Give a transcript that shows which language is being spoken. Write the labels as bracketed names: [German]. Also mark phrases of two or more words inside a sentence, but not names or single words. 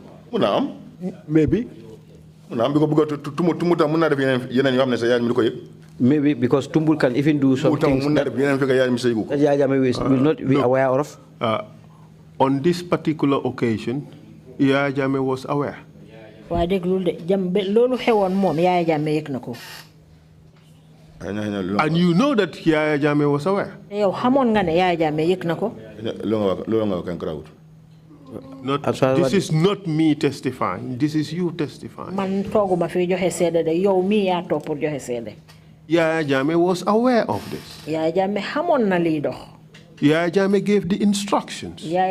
[Wolof] Mun naa am. maybe. Mun naa am bi ko bëgg a tumu tam mun naa def yeneen yoo xam ne sa yaay mi du ko yëg. [English] Maybe because Tumbul can even do some things [Wolof] Mun naa that def yeneen fekk yaay mi sa yëgu ko. [English] Yaya Jammeh will not be aware of. On this particular occasion, Yaya Jammeh was aware. [Wolof] Waa déglu de loolu xewoon moom Yaya Jammeh yëg na ko. [English] And you know that Yaya Jammeh was aware. [Wolof] Yow xamoon nga ne Yaya Jammeh yëg na ko. [English] This is not me testifying. This is you testifying. Yaya Jammeh was aware of this. Yaya Jammeh gave the instructions.